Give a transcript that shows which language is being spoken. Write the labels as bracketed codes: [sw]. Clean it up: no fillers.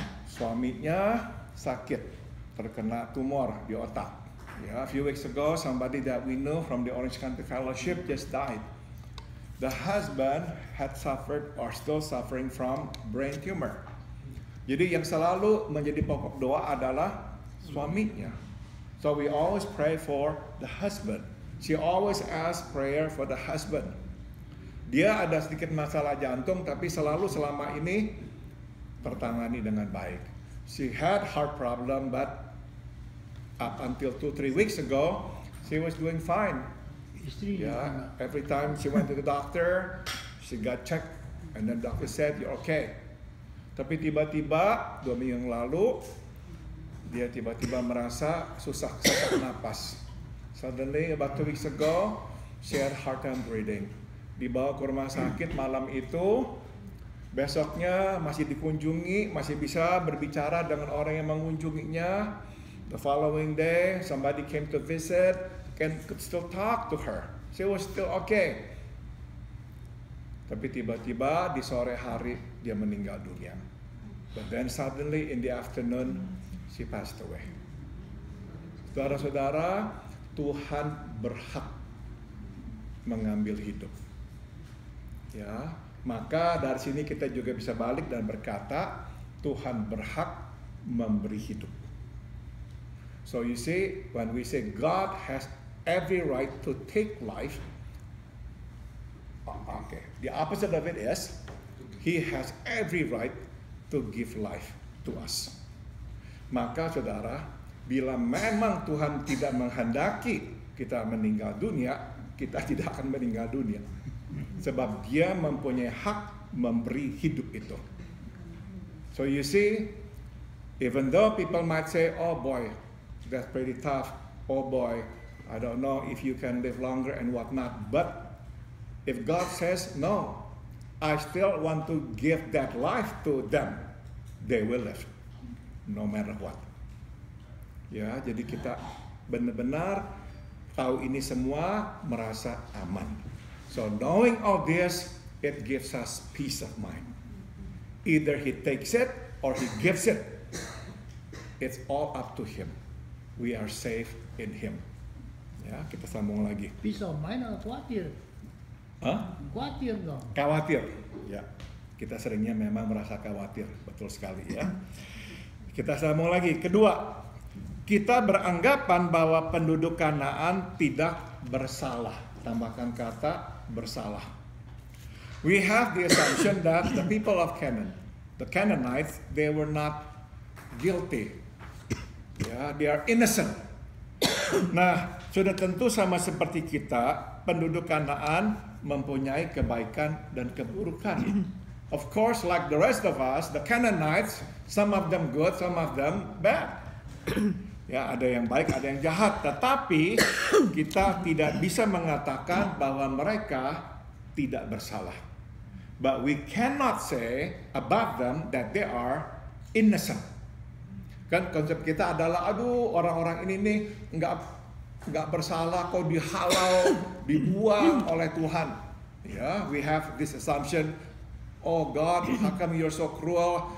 [id] Suaminya sakit, terkena tumor di otak. [en] Ya, a few weeks ago, somebody that we know from the Orange County Fellowship just died. The husband had suffered or still suffering from brain tumor. [id] Jadi yang selalu menjadi pokok doa adalah suaminya. [en] So we always pray for the husband. She always asks prayer for the husband. [id] Dia ada sedikit masalah jantung, tapi selalu selama ini tertangani dengan baik. [en] She had heart problem, but up until 2-3 weeks ago, she was doing fine. Yeah, every time she went to the doctor, she got checked, and then doctor said, "You're okay." [id] Tapi tiba-tiba 2 minggu yang lalu, dia tiba-tiba merasa susah sesak napas. [en] Suddenly, about 2 weeks ago, she had hard time breathing. [id] Dibawa ke rumah sakit malam itu, besoknya masih dikunjungi, masih bisa berbicara dengan orang yang mengunjunginya. [en] The following day, somebody came to visit and could still talk to her. She was still okay. [id] Tapi tiba-tiba di sore hari dia meninggal dunia. [en] But then suddenly in the afternoon, she passed away. [id] Saudara-saudara, Tuhan berhak mengambil hidup. Ya, maka dari sini kita juga bisa balik dan berkata, Tuhan berhak memberi hidup. [en] So you see, when we say God has every right to take life, okay, the opposite of it is, He has every right to give life to us. [id] Maka saudara, bila memang Tuhan tidak menghendaki kita meninggal dunia, kita tidak akan meninggal dunia. Sebab Dia mempunyai hak memberi hidup itu. [en] So you see, even though people might say, "Oh boy, that's pretty tough. Oh boy, I don't know if you can live longer and whatnot." But if God says, "No, I still want to give that life to them," they will live, no matter what. [id] Ya, jadi kita benar-benar tahu ini semua, merasa aman. [en] So knowing all this, it gives us peace of mind. Either He takes it or He gives it. It's all up to Him. We are safe in Him. [id] Ya, kita sambung lagi. [en] Peace of mind [id] atau khawatir? Hah? Khawatir dong. Khawatir. Ya, kita seringnya memang merasa khawatir, betul sekali ya. Kita sambung lagi. Kedua, kita beranggapan bahwa penduduk Kanaan tidak bersalah. Tambahkan kata bersalah. [en] We have the assumption that the people of Canaan, the Canaanites, they were not guilty. [id] Ya, [en] they are innocent. [id] Nah, sudah tentu sama seperti kita, penduduk Kanaan mempunyai kebaikan dan keburukan. [en] Of course, like the rest of us, the Canaanites, some of them good, some of them bad. [id] Ya, ada yang baik, ada yang jahat. Tetapi kita tidak bisa mengatakan bahwa mereka tidak bersalah. [en] But we cannot say about them that they are innocent. [id] Kan konsep kita adalah, aduh orang-orang ini nih nggak bersalah kok, dihalau, dibuang oleh Tuhan. [en] Ya, we have this assumption. Oh God, how come you're so cruel?